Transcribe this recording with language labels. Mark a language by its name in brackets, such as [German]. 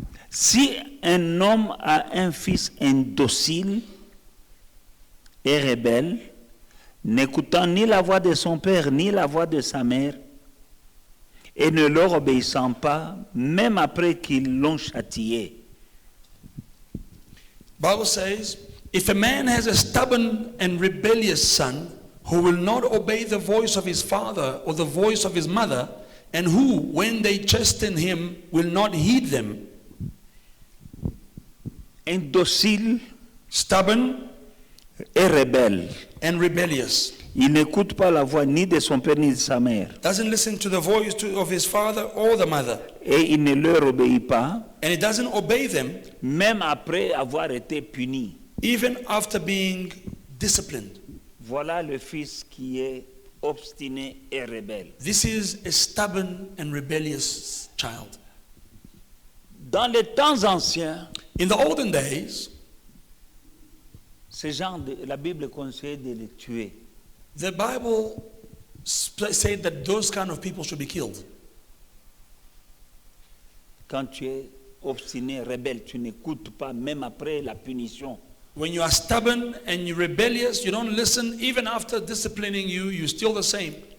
[French] Si un homme a un fils indocile et rebelle, n'écoutant ni la voix de son père ni la voix de sa mère, et ne leur obéissant pas, même après qu'ils l'ont châtié. [English] Bible says, if a man has a stubborn and rebellious son who will not obey the voice of his father or the voice of his mother, and who, when they chasten him, will not heed them. [French] Indocile [English] Stubborn [French] et rebelle. [English] and rebellious. [French] Il n'écoute pas la voix ni de son père ni de sa mère. [English] Doesn't listen to the voice of his father or the mother. [French] Et il ne leur obéit pas, [English] And he doesn't obey them [French] même après avoir été puni. [English] even after being disciplined. [French] Voilà le fils qui est obstiné et rebelle. [English] This is a stubborn and rebellious child. [French] Dans les temps anciens, [English] In the olden days, [French] ces gens la Bible conseille de les tuer. [English] the Bible said that those kind of people should be killed. [French] Quand tu es obstiné, rebelle, tu n'écoutes pas, même après la punition. [English] When you are stubborn and you're rebellious, you don't listen. Even after disciplining you, you're still the same.